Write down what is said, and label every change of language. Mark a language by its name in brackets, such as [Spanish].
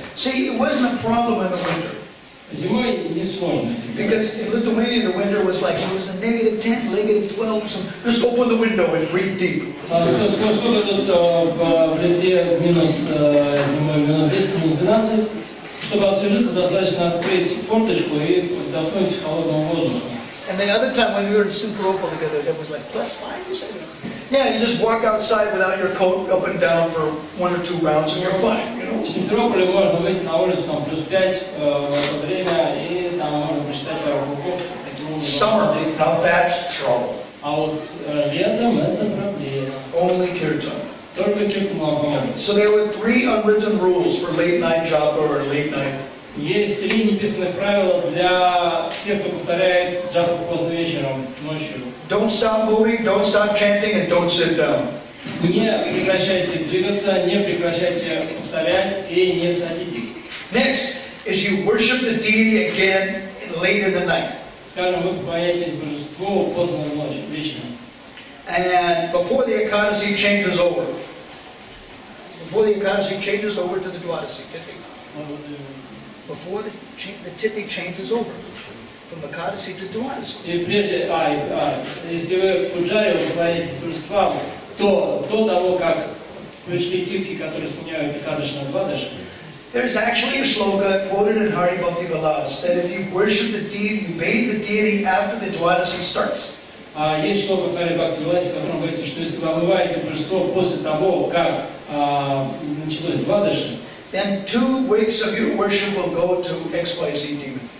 [English] See, it wasn't a problem in the winter. [Russian] Зимой не сложно. [English] Because in Lithuania, the winter was like, it was a -10, -12, so just open the window and breathe deep. [Russian] Сколько тут в Литве минус зимой, минус 10, минус 12. Чтобы освежиться, достаточно открыть форточку и вдохнуть холодного воздуха. [English] And the other time when we were in Simferopol together, it was like +5, you said? Yeah, you just walk outside without your coat up and down for 1 or 2 rounds and you're fine, you know? [Russian] В Симферополе можно выйти на улицу там +5 в это время, и там можно прочитать пару кругов. [English] Summer, now that's trouble. [Russian] А вот летом это проблема. [English] Only kirtan. [Russian] Только киртан поможет. [English] So there were 3 unwritten rules for late night japa or late night. [Russian] Есть 3 неписанных правила для тех, кто повторяет джапу поздно вечером, ночью. [English] Don't stop moving, don't stop chanting, and don't sit down. [Russian] Не прекращайте двигаться, не прекращайте повторять и не садитесь. [English] Next is you worship the deity again late in the night. [Russian] Скажем, вы поклоняетесь божеству поздно ночью, вечером. [English] And before the Ekadasi changes over. Before the Ekadasi changes over to the Dwadasi, Tithi. Before the Tithi changes over. From Ekadasi to Dwadasi. [Russian] И прежде, если вы пуджари, вы поклоняетесь божествам, то до того, как пришли титхи, которые сменяют Экадаши на Двадаши, [English] there's actually a shloka quoted in Hari Bhakti Vilas that if you worship the deity, you bathe the deity after the Dwadasi starts. [Russian] Есть шлока в Хари Бхакти Виласе, в котором говорится, что если вы омываете божество после того, как началось Двадаши, [English] then 2 weeks of your worship will go to XYZ demon.